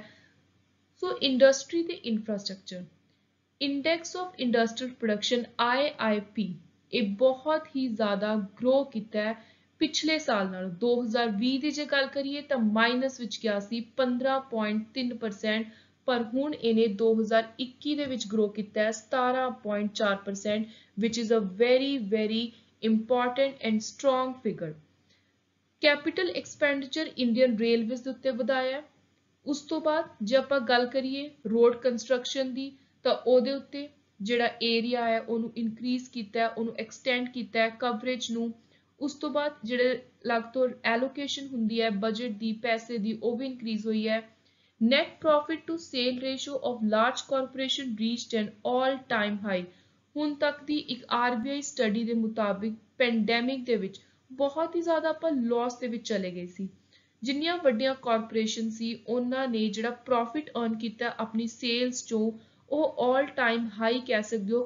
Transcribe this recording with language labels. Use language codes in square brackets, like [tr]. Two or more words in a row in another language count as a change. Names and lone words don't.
[pa] ਸੋ ਇੰਡਸਟਰੀ ਤੇ ਇਨਫਰਾਸਟ੍ਰਕਚਰ, [en] index of industrial production [pa] IIP, ਇਹ ਬਹੁਤ ਹੀ ਜ਼ਿਆਦਾ ਗਰੋ ਕੀਤਾ ਹੈ ਪਿਛਲੇ ਸਾਲ ਨਾਲ। 2020 ਦੀ ਜੇ ਗੱਲ ਕਰੀਏ ਤਾਂ ਮਾਈਨਸ ਵਿੱਚ ਗਿਆ ਸੀ 15.3%, ਪਰ ਹੁਣ ਇਹਨੇ 2021 ਦੇ ਵਿੱਚ ग्रो ਕੀਤਾ है 17.4%, [en] which is a very important and strong figure. capital expenditure [pa] इंडियन रेलवेज ਦੇ ਉੱਤੇ ਵਧਾਇਆ ਹੈ। ਉਸ ਤੋਂ ਬਾਅਦ ਜੇ ਆਪਾਂ ਗੱਲ ਕਰੀਏ [en] road construction [pa] ਦੀ ਤਾਂ ਉਹਦੇ ਉੱਤੇ ਜਿਹੜਾ ਏਰੀਆ ਹੈ ਉਹਨੂੰ ਇਨਕਰੀਜ਼ ਕੀਤਾ ਹੈ, ਉਹਨੂੰ ਐਕਸਟੈਂਡ ਕੀਤਾ ਹੈ ਕਵਰੇਜ ਨੂੰ। ਉਸ ਤੋਂ ਬਾਅਦ ਜਿਹੜੇ ਲੱਗ ਤੋਂ ਐਲੋਕੇਸ਼ਨ ਹੁੰਦੀ ਹੈ ਬਜਟ ਦੀ ਪੈਸੇ ਦੀ ਉਹ ਵੀ ਇਨਕਰੀਜ਼ ਹੋਈ ਹੈ। [en] net profit to sale ratio of large corporation reached an all time high। [pa] ਹੁਣ ਤੱਕ ਦੀ ਇੱਕ RBI ਸਟੱਡੀ ਦੇ ਮੁਤਾਬਿਕ ਪੈਂਡੈਮਿਕ ਦੇ ਵਿੱਚ ਬਹੁਤ ਹੀ ਜ਼ਿਆਦਾ ਆਪਾਂ ਲਾਸ ਦੇ ਵਿੱਚ ਚਲੇ ਗਏ ਸੀ। ਜਿੰਨੀਆਂ ਵੱਡੀਆਂ ਕਾਰਪੋਰੇਸ਼ਨ ਸੀ ਉਹਨਾਂ ਨੇ ਜਿਹੜਾ [en] profit earn [pa] ਕੀਤਾ ਆਪਣੀ ਸੇਲਸ ਚੋਂ ਉਹ [en] all time high [pa] ਕਹਿ ਸਕਦੇ ਹੋ।